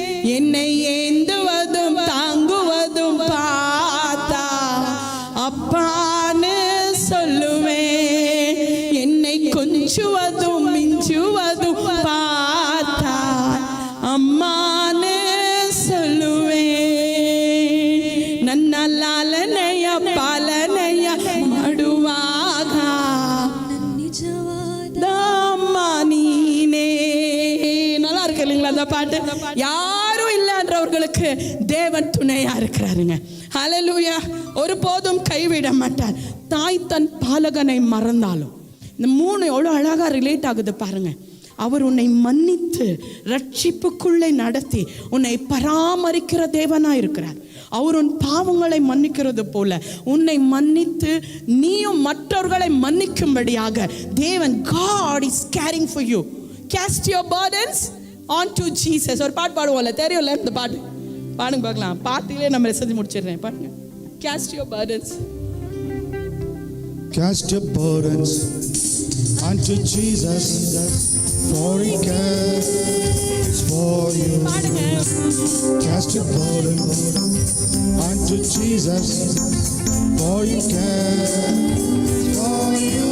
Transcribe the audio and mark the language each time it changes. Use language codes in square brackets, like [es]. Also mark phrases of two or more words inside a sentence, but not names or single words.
[ta] என்னை ஏந்துவதும் தாங்குவதும் பார்த்தா அப்பான்னு சொல்லுவேன். என்னை கொஞ்சுவதும் மிஞ்சுவதும் பார்த்தா அம்மான்னு சொல்லுவேன். [kn] ನನ್ನ ಲಾಲನೆಯ ಪಾಲನೆಯ ಮಾಡುವಾಗ ನಿಜವಾದ ಅಮ್ಮ ನೀನೇ. [ta] நல்லா இருக்கு இல்லைங்களா அந்த பாட்டு? யாரும் இல்லைன்றவர்களுக்கு தேவன் துணையா இருக்கிறாருங்க. ஹல்லேலூயா. ஒருபோதும் கைவிட மாட்டார். தாய் தன் பாலகனை மறந்தாலும், இந்த 3 எவ்வளோ அழகா ரிலேட் ஆகுது பாருங்க. அவர் உன்னை மன்னித்து ரட்சிப்புக்குள்ளே நடத்தி உன்னை பராமரிக்கிற தேவனா இருக்கிறார். அவர் உன் பாவங்களை மன்னிக்கிறது போல உன்னை மன்னித்து நீயும் மற்றவர்களை மன்னிக்கும்படியாக தேவன், [en] God is caring for you. Cast your burdens onto Jesus. [ta] ஒரு பாட்டு பாடுவோம்ல, தெரியும்ல இந்த பாட்டு? பாடுங்க பார்க்கலாம். பாட்டுகளே நம்ம மெசேஜ் முடிச்சிடுறேன் பாருங்க. [en] Cast your burdens. Cast your burdens unto Jesus, for He cares for you. Cast your burdens unto Jesus, for He cares for you.